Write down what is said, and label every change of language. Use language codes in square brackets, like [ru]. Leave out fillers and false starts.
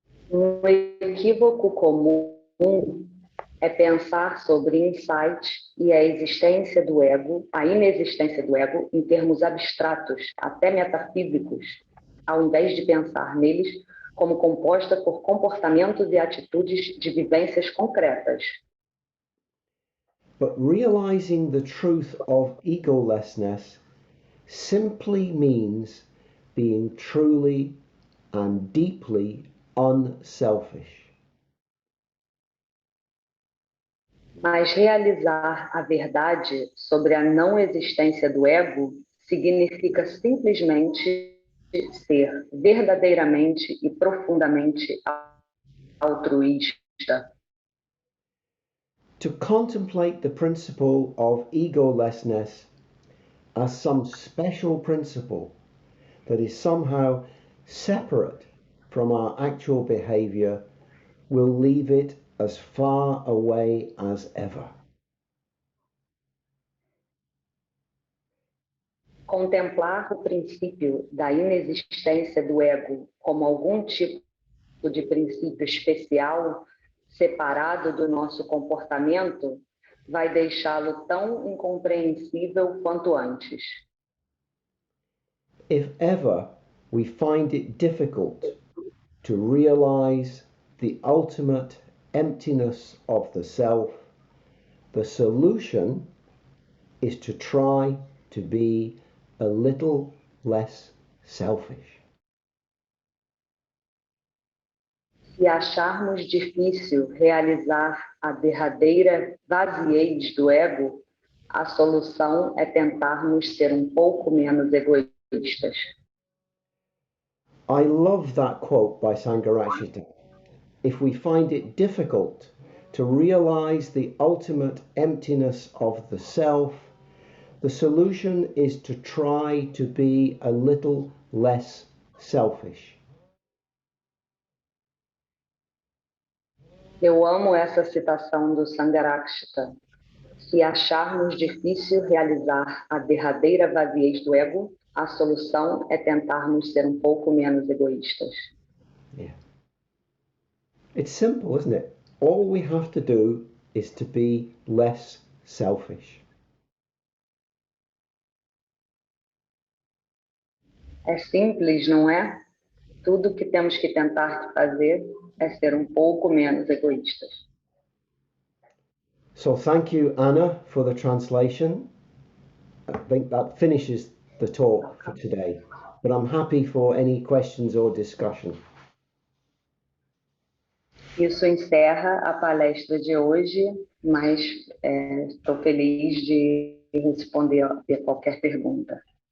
[pt] Um equívoco comum é pensar sobre insight e a existência do ego, a inexistência do ego, em termos abstratos, até metafísicos, ao invés de pensar neles como composta por comportamentos e atitudes de vivências concretas. [en] But realizing the truth of egolessness simply means being truly and deeply unselfish. [pt] Mas realizar a verdade sobre a não existência do ego significa simplesmente ser verdadeiramente e profundamente altruísta. [en] To contemplate the principle of egolessness as some special principle that is somehow separate from our actual behavior will leave it as far away as ever. [pt] Contemplar o princípio da inexistência do ego como algum tipo de princípio especial, separado do nosso comportamento, vai deixá-lo tão incompreensível quanto antes. [en] If ever we find it difficult to realize the ultimate emptiness of the self, the solution is to try to be a little less selfish. [pt] Se acharmos difícil realizar a derradeira vaziez do ego, a solução é tentarmos ser um pouco menos egoístas. [en] I love that quote by Sangharakshita. If we find it difficult to realize the ultimate emptiness of the self, the solution is to try to be a little less selfish. [pt] Eu amo essa citação do Sangharakshita. Se acharmos difícil realizar a derradeira vaziez do ego, a solução é tentarmos ser um pouco menos egoístas. [en] Yeah. It's simple, isn't it? All we have to do is to be less selfish. [pt] É simples, não é? Tudo que temos que tentar fazer é ser um pouco menos egoístas. [en] So thank you, Anna, for the translation. I think that finishes the talk for today, but I'm happy for any questions or discussion. [pt] Isso encerra a palestra de hoje, mas estou feliz de responder a qualquer pergunta.